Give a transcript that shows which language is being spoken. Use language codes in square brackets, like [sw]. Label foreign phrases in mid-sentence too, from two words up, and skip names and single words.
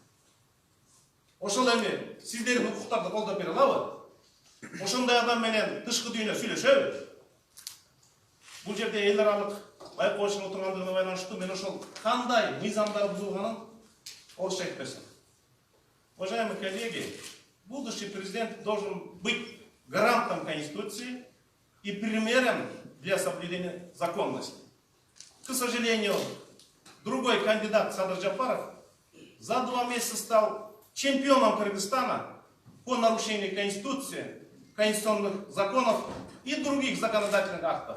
[ky] Ошол эми сиздердин укуктарды колдоп бере алабы? Ошондой адам менен тышкы дүйнө сүйлөшөбү? Бул жерде эл аралык байкоочунун отургандыгына байланыштуу мен ошол кандай мыйзамдар бузулганын орусча айтып берсем. [ru] Уважаемые коллеги, будущий президент должен быть гарантом Конституции и примером для соблюдения законности. К сожалению, другой кандидат Садыр Жапаров за 2 месяца стал чемпионом Кыргызстана по нарушению Конституции, конституционных законов и других законодательных актов.